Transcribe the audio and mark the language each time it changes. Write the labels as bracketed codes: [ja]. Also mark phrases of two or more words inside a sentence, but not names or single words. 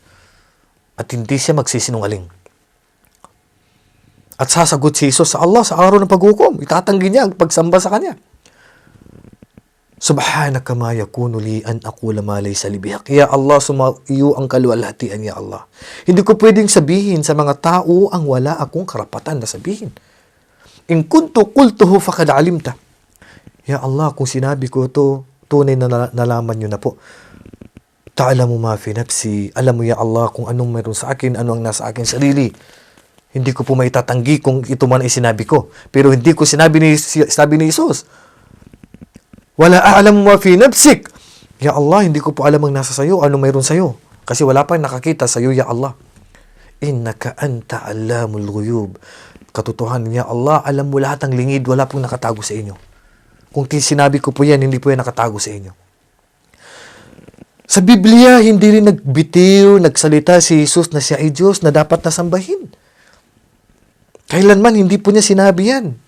[tl] At hindi siya magsisinungaling. At sasagot si Jesus sa Allah sa araw ng paghukom. Itatanggi niya ang pagsamba sa Kanya. [ar] سبحانك ما يكون لي أن أقول ما ليس لي بحق. [tl] Ya Allah, sumaiyo ang kaluwalhatian, ya Allah. Hindi ko pwedeng sabihin sa mga tao ang wala akong karapatan na sabihin. [ar] إن كنت قلته فقد علمته. [tl] Ya Allah, kung sinabi ko ito, tunay na nalaman niyo na po. [ar] تعلم ما في نفسي. [tl] Alam mo, ya Allah, kung anong meron sa akin, ano ang nasa akin sarili. Hindi ko po maitatanggi kung ito man ay sinabi ko. Pero hindi ko sabi ni Jesus. [ar] ولا أعلم ما في نفسك. [tl] Ya Allah, hindi ko po alam ang nasa sayo, ano mayroon sayo. Kasi wala pa nakakita sayo, ya Allah. [ar] إنك أنت علام الغيوب. [tl] Katotohanan, ya Allah, alam mo lahat ng lingid, wala pong nakatago sa inyo. Kung sinabi ko po yan, hindi po yan nakatago sa inyo. Sa Biblia, hindi rin nagbitiw, nagsalita si Jesus na siya ay Diyos na dapat nasambahin. Kailanman, hindi po niya sinabi yan.